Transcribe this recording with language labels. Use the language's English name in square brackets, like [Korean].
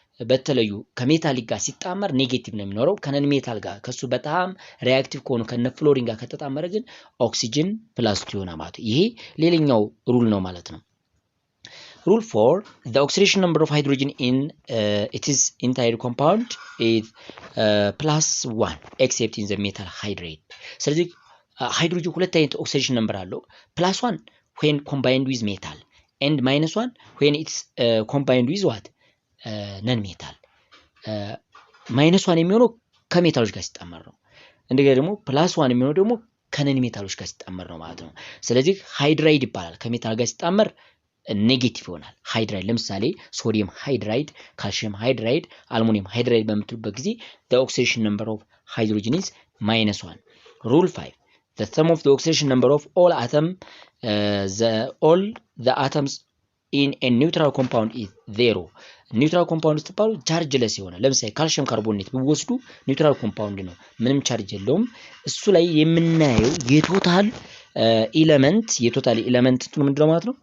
[Amharic] በተለዩ ከሜታሊክ ጋር ሲጣመር ኔጌቲቭ ነው የሚኖረው። ከነን ሜታል ጋር ከሱ በጣም ሪአክቲቭ ከሆኑ ከነ ፍሎሪን ጋር ከተጣመረ ግን ኦክሲጅን +2 ይሆናል ማለት ነው። ይሄ ሌላኛው ሩል ነው ማለት ነው። [English] Rule 4, the oxidation number of hydrogen in its entire compound is +1 except in the metal hydride. [Amharic] ስለዚህ ሃይድሮጅን ሁለት አይነት ኦክሲዴሽን ነምበር አለው። [English] +1 when combined with metal and -1 when it's combined with what non metal. [Amharic] -1 የሚሆነው ከሜታሎች ጋር ሲጣመር ነው። እንደገና ደግሞ +1 የሚሆነው ደግሞ ከነን ሜታሎች ጋር ሲጣመር ነው ማለት ነው። ስለዚህ ሃይድራይድ ይባላል። ከሜታል ጋር ሲጣመር ኔጌቲቭ ይሆናል። ሃይድራይድ ለምሳሌ ሶዲየም ሃይድራይድ፣ ካልሲየም ሃይድራይድ፣ አልሙኒየም ሃይድራይድ በምትሉበት ጊዜ [English] the oxidation number of hydrogen is -1. Rule 5, the sum of the oxidation number of all the atoms in a neutral compound is 0. [Amharic] ኒውትራል ኮምፓውንድ ስትባሉ ቻርጅለስ ይሆናል። ለምሳሌ ካልሲየም ካርቦኔት ቢወስዱ ኒውትራል ኮምፓውንድ ነው፣ ምንም ቻርጅ የለውም። እሱ ላይ የምናየው የቶታል ኤሌመንት ምንድነው ማለት ነው?